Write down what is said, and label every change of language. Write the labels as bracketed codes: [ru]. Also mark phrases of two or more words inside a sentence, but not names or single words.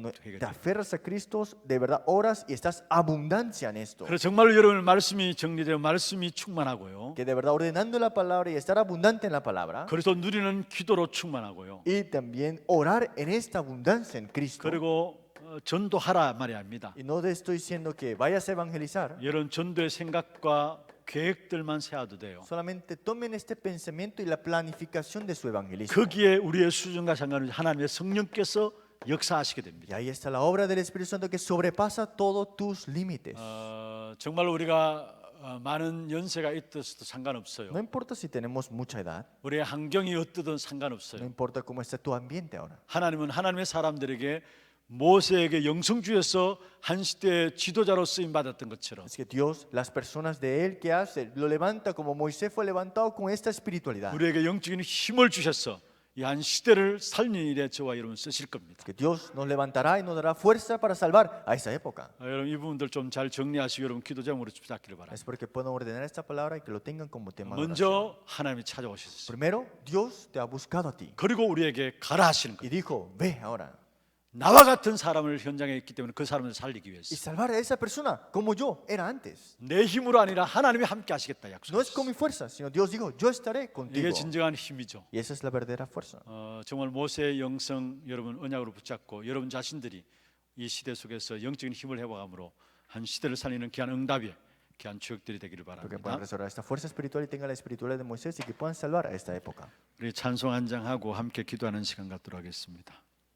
[es] cuando te [ko] 해결돼요. [es] aferras a Cristo, de verdad oras y estás abundancia en esto. [ko] 그래서 정말로 여러분 말씀이 정리되고 말씀이 충만하고요. [es] Que de verdad ordenando la palabra y estar abundante en la palabra. [ko] 그래서 누리는 기도로 충만하고요. [es] Y también orar en esta abundancia en Cristo. [ko] 그리고 전도하라 말이 아닙니다. [es] Y no te estoy diciendo que vayas a evangelizar. [ko] 여러분 전도의 생각과 계획들만 세워도 돼요. [es] Solamente tomen este pensamiento y la planificación de su evangelismo. [ko] 거기에 우리의 수준과 상관없이 하나님의 성령께서 역사하시게 [es] Y [ko] 됩니다. [es] ahí está la obra del Espíritu Santo que sobrepasa todos tus límites. [ko] 정말로 우리가 많은 연세가 있어도 상관없어요. [es] No importa si tenemos mucha edad. [ko] 우리의 환경이 어떠든 [es] No [ko] 상관없어요. [es] importa cómo está tu ambiente ahora. [ko] 하나님은 하나님의 사람들에게 모세에게 영성 주에서 한 시대의 지도자로 쓰임 받았던 것처럼 [es] Es que Dios, las personas de Él que hace, lo levanta como Moisés fue levantado con esta espiritualidad. [ko] 우리에게 영적인 힘을 주셔서 이 한 시대를 살리는 일에 저와 여러분 쓰실 겁니다. [es] Que Dios nos levantará y nos dará fuerza para salvar a esa época. [ko] 여러분 이 부분들 좀 잘 정리하시고 여러분 기도 제목으로 붙잡기를 바랍니다. [es] Es porque puedan ordenar esta palabra y que lo tengan como tema de oración. [ko] 먼저 하나님이 찾아오셨어요. [es] Primero, Dios te ha buscado a ti [ko] 그리고 우리에게 가라 하시는 [es] y [ko] 거예요. [es] dijo, ve ahora. [ko] 나와 같은 사람을 현장에 있기 때문에 그 사람을 살리기 위해서 [es] Y salvar a esa persona como yo era antes. [ko] 내 힘으로 아니라 하나님이 함께 하시겠다 [es] No es con [ko] 약속하셨어요. [es] mi fuerza, sino Dios dijo, yo estaré contigo. [ko] 이게 진정한 힘이죠. [es] Y esa es la verdadera fuerza. [ko] 정말 모세의 영성 여러분 언약으로 붙잡고 여러분 자신들이 이 시대 속에서 영적인 힘을 회복함으로 한 시대를 살리는 귀한 응답이 귀한 추억들이 되기를 [es] Porque puedan [ko] 바랍니다. [es] restaurar esta fuerza espiritual y tengan la espiritualidad de Moisés y que puedan salvar a esta época. [ko] 우리 찬송 한 장 하고 함께 기도하는 시간 갖도록 하겠습니다.